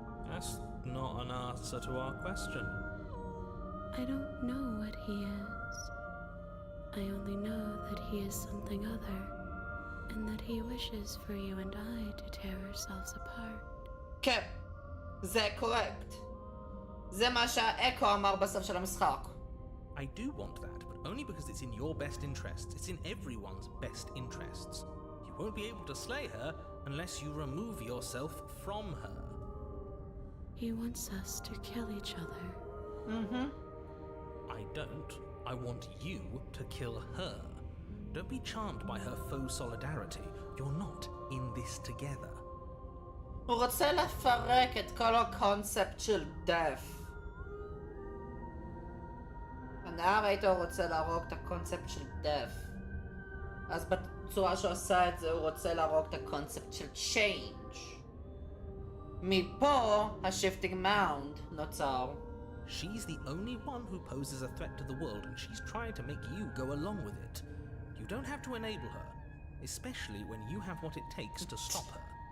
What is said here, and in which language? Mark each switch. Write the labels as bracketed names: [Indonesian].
[English] That's not an answer to our question. I don't know what he is. I only know that he is something other, and that he wishes for you and I to tear ourselves apart. [Hebrew] כן, זה קורקט. זה מה שהאקו אמר בסוף של המשחק. [English] I do want that, but only because it's in your best interests. It's in everyone's best interests. You won't be able to slay her unless you remove yourself from her. He wants us to kill each other. I don't. I want you to kill her. Don't be charmed by her faux solidarity. You're not in this together. [Hebrew] הוא רוצה לפרק את כל הקונספט של death. הנרייטור רוצה להרוג את הקונספט של death. אז בצורה שהוא עשה את זה הוא רוצה להרוג את הקונספט של change. מפה ה-shifting mound נוצר. [English] She's the only one who poses a threat to the world, and she's trying to make you go along with it. You don't have to enable her, especially when you have what it takes to stop her.